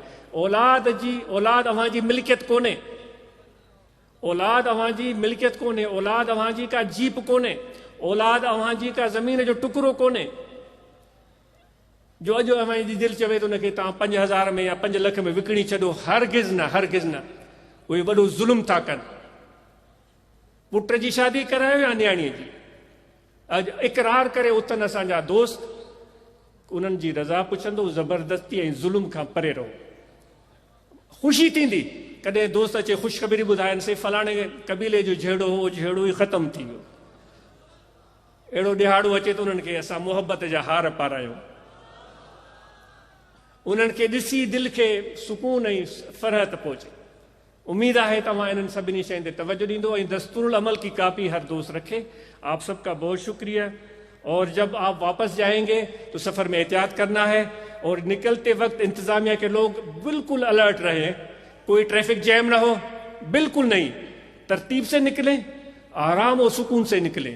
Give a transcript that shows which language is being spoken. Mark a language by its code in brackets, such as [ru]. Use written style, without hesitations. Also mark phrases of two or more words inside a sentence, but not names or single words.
[sd] اولاد اوہاں جی ملکیت کونے، اولاد اوہاں جی ملکیت کونے، اولاد اوہاں جی کا جیپ کونے، اولاد اوہاں جی کا زمین جو ٹکرو کونے، جو اجو اوہاں جی دل چوے تو نکے تاں 5,000 میں یا 5 لکھ میں وکڑی چھڈو، ہرگز نہ وہ وڈو ظلم تھا کن۔ پٹ جی شادی کرایو یا نیاڑی جی، اج اقرار کرے اتن اساں جا دوست، انہن جی رضا پوچھندو، زبردستی ظلم کا پرے رہو۔ خوشی थींदी कॾहिं दोस्त अचे ख़ुशख़बरी ॿुधाइनि से फलाणे कबीले जो जहिड़ो हो जहिड़ो ई ख़तमु थी वियो। अहिड़ो ॾिहाड़ो अचे त उन्हनि खे असां मुहबत जा हार पारायूं। उन्हनि खे ॾिसी दिलि खे सुकून ऐं फ़रहत पहुचे। उम्मीद है तव्हां इन्हनि सभिनी शयुनि ते तवज्जो ॾींदो ऐं दस्तूरुल अमल की कापी हर दोस्त रखे। [hi] आप सबका बहुत शुक्रिया। और जब आप वापस जाएंगे तो सफ़र में एहतियात करना है और निकलते वक्त इंतज़ामिया के लोग बिल्कुल अलर्ट रहें, कोई [en] traffic jam [hi] ना हो, बिल्कुल नहीं, तरतीब से निकलें, आराम और सुकून से निकलें।